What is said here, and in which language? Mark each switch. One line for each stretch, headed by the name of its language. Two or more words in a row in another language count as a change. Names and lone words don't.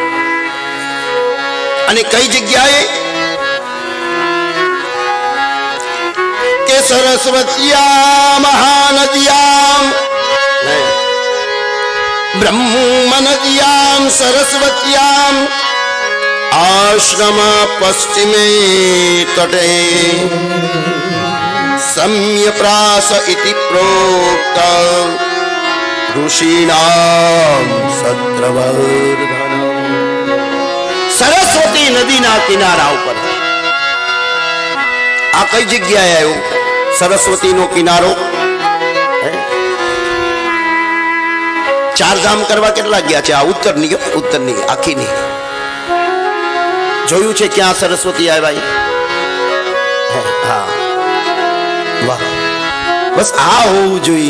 Gujarati: અને કઈ જગ્યાએ? કે
Sanskrit: સરસ્વત્યા મહાનદ્યામ બ્રહ્મનદ્યામ સરસ્વત્યામ આશ્રમ પશ્ચિમે તટે सम्यप्रास इति प्रोक्त ऋषीणाम सत्रवर्धन।
Gujarati: સરસ્વતી નદીના કિનારા ઉપર આ કઈ જગ્યાએ આવ્યું? સરસ્વતીનો કિનારો. ચારધામ કરવા કેટલા ગયા છે? આ ઉત્તરની આખીની જોયું છે ક્યાં સરસ્વતી આવ્યા? હા, વાહ, બસ આ હોવું જોઈએ.